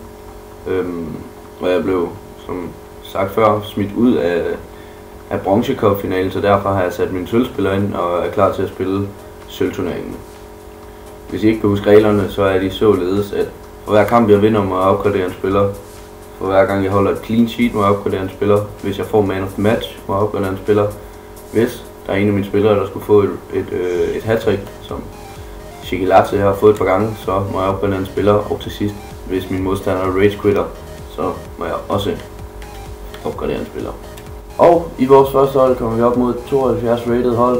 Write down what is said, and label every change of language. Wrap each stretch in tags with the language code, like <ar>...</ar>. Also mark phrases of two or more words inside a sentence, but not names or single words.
<da>Og jeg blev, som sagt før, smidt ud af Bronze Cup-finalen, så derfor har jeg sat mine sølvspillere ind og er klar til at spille sølvturneringen. Hvis I ikke kan huske reglerne, så er de således, at for hver kamp jeg vinder, må jeg opgradere en spiller. For hver gang jeg holder et</da> <en>clean sheet,</en> <da>må jeg opgradere en spiller. Hvis jeg får</da> <en>man of the match,</en> <da>må jeg opgradere en spiller. Hvis der er en af mine spillere, der skulle få et hat-trick, som Chiquilatze har fået et par gange, så må jeg opgradere en spiller. Og til sidst, hvis min modstander er</da> <en>rage quitter,</en> <da>så må jeg også opgradere en spiller. Og i vores første hold kommer vi op mod 72 rated hold.</da>